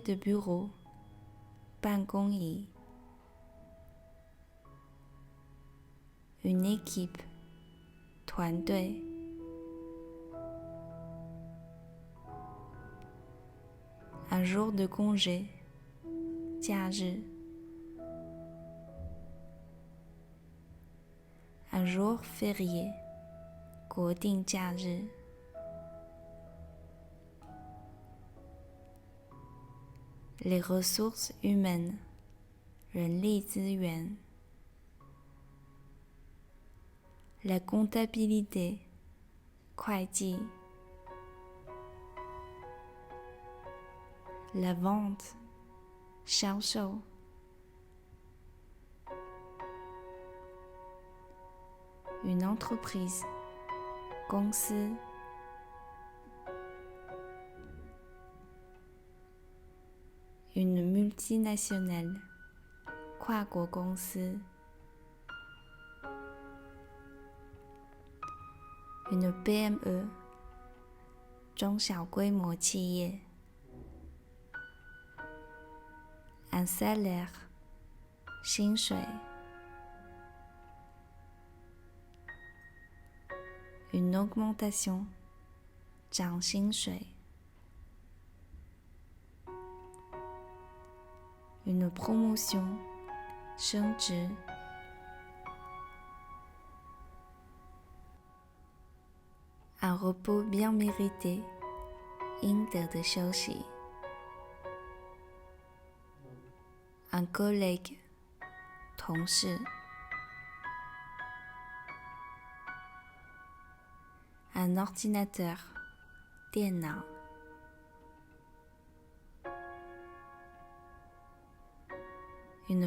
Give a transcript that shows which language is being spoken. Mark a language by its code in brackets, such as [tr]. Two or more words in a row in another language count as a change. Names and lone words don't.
[fr] de bureau 办公椅。Une équipe 团队。Un jour de congé 假日。Un jour férié 国定假日。Les ressources humaines [zh] 人力资源。 [fr] La comptabilité 会计。La vente 销售。Une entreprise 公司。Une multinationale 跨国公司。Une PME [zh] 中小规模企业。 [fr] Un salaire 薪水。Une augmentation 涨薪水。Une promotion 升职。Un repos bien mérité 应得的休息。Un collègue 同事。Un ordinateur 电脑。Une